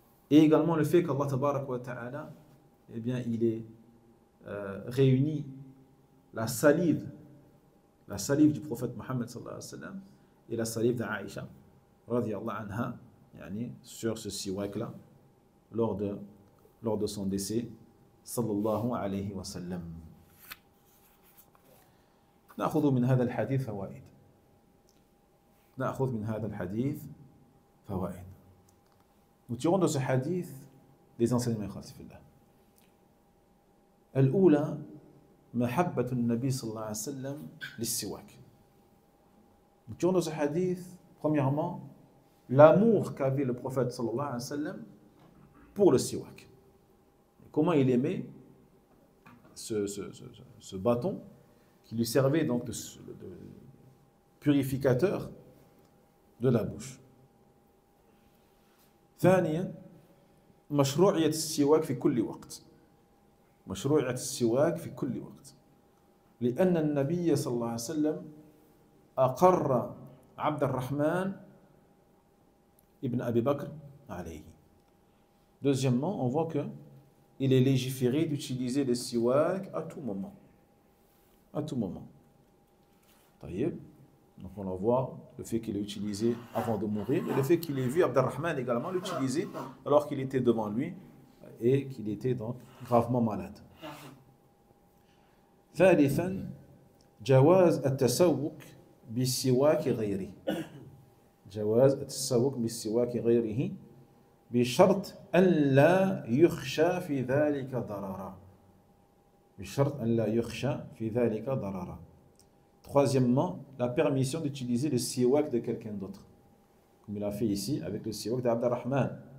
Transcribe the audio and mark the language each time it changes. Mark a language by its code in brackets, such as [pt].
[fr] Et également le fait qu'Allah tabaraka wa ta'ala, eh bien, il est réuni la salive du prophète Mohammed sallallahu alayhi wa sallam et la salive d'Aïcha radiyallahu anha sur ce siwak-là lors de son décès sallallahu alayhi wa sallam. [ar] نأخذ من هذا الحديث فوائد. نأخذ من هذا الحديث فوائد. [fr] Nous tirons de ce hadith des enseignements khasifillah. [ar] الأولى محبة النبي صلى الله عليه وسلم للسواك. [fr] Nous tirons de ce hadith, premièrement, l'amour qu'avait le prophète sallallahu alayhi wa sallam pour le siwak. Comment il aimait ce bâton qui lui servait donc de purificateur de la bouche. [ar] ثانيا مشروعية السواك في كل وقت. مشروعية السواك في كل وقت. لأن النبي صلى الله عليه وسلم أقر عبد الرحمن ابن أبي بكر عليه. [fr] Deuxièmement, on voit que il est légiféré d'utiliser le siwak à tout moment. À tout moment. طيب. Donc on le voit, le fait qu'il ait utilisé avant de mourir, et le fait qu'il ait vu Abdurrahman également l'utiliser alors qu'il était devant lui et qu'il était donc gravement malade. [ar] ثالثا جواز التسوق بالسواك غيره. جواز التسوق بالسواك غيره بشرط أن لا يخشى في ذلك ضررا. بشرط أن لا يخشى في ذلك ضررا. [fr] Troisièmement, la permission d'utiliser le siwak de quelqu'un d'autre. Comme il a fait ici avec le siwak d'Abdurrahman.